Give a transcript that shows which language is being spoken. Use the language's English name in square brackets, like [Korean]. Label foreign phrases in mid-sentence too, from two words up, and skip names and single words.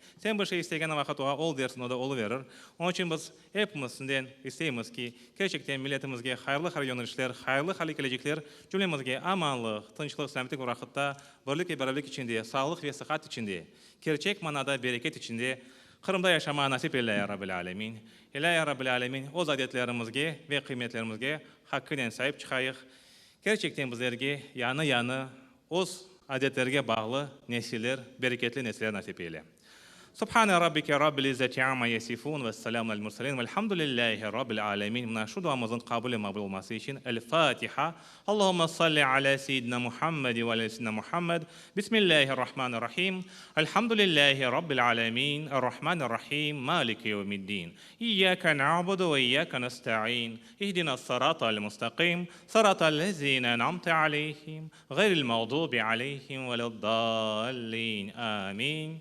[Crimean Tatar] Sen bir şey istegen vakit oğa ol dersin, o da olu verir. Onun için biz hepimizden isteyimiz ki, gerçekten milletimizge hayırlı yönelişler, hayırlı gelecekler, cümlemizge amanlık, tinçlik, selametlik vakitte, birlik ve beraberlik içinde, sağlık ve sıhhat içinde, gerçek manada bereket içinde, Kırım'da yaşama nasip eyle [Arabic] يا رب العالمين. يا رب العالمين, [Crimean Tatar] o adetlerimizge ve kıymetlerimizge hakkıyla sahip çıkayıq. Gerçekten bizlerge yanı, o adetlerge bağlı nesiller, bereketli nesiller nasip eyle. [Arabic] سبحان ربك رب العزة عما يصفون والسلام على المرسلين والحمد لله رب العالمين. Нашуд Рамазан кабуле мабул масичин. Аль-Фатиха. اللهم صل على سيدنا محمد وعلى سيدنا محمد. بسم الله الرحمن الرحيم. الحمد لله رب العالمين الرحمن الرحيم مالك يوم الدين. إياك نعبد وإياك نستعين. اهدنا الصراط المستقيم صراط الذين أنعمت عليهم غير المغضوب عليهم ولا الضالين آمين.